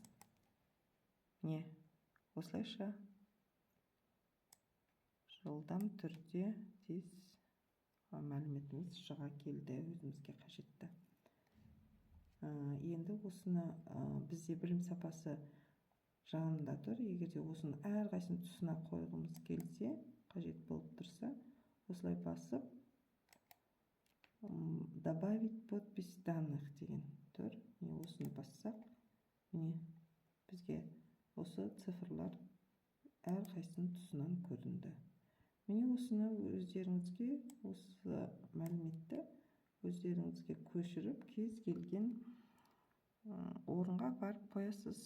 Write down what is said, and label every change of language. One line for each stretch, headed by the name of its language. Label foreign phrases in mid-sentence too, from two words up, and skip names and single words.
Kazakh: Міне осылайша жылдам түрде тез мәліметіміз шыға келді, өзімізге қажетті. Енді осыны бізде білім сапасы жанында тұр. Егерде осыны әрқайсының тұсына қойғымыз келсе, қажет болып тұрса, осылай басып,
Russian: добавить подпись данных
Kazakh: деген тұр. Осыны бассақ, міне бізге осы цифрлар әрқайсының тұсынан көрінді. Міне осыны өздеріңізге, осы мәліметті өздеріңізге көшіріп, кез келген орынға барып қоясыз.